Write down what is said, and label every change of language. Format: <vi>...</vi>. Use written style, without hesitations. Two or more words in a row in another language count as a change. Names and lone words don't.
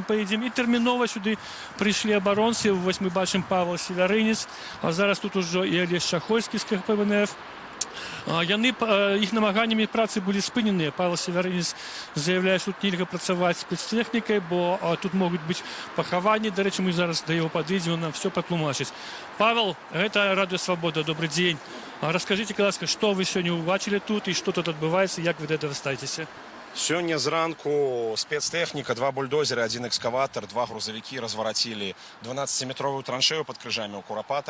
<be>І тэрмінова сюды прыйшлі абаронцы. Вось мы бачым Павел Севярынец, а зараз тут ужо і Алесь Чахольскі з КХП ВНФ. Іх намаганнямі працы былі спыненыя. Павел Севярынец заявляе, што тут нельга працаваць спецтэхнікай, бо тут могуць быць пахаванні. Дарэчы, мы зараз да яго падыдзем,</be> <ru>он нам все патлумачыць. Павел, гэта Радио Свобода, добрый день.</ru> <be>Раскажите, ласка, што вы сёння ўбачылі тут і што тут адбываецца, як вы да этого ставіцеся? Сёння зранку спецтэхніка, 2 бульдозеры, 1 экскаватор, 2 грузавікі разварацілі 12-метровую траншею пад крыжамі ў Курапатах.</be>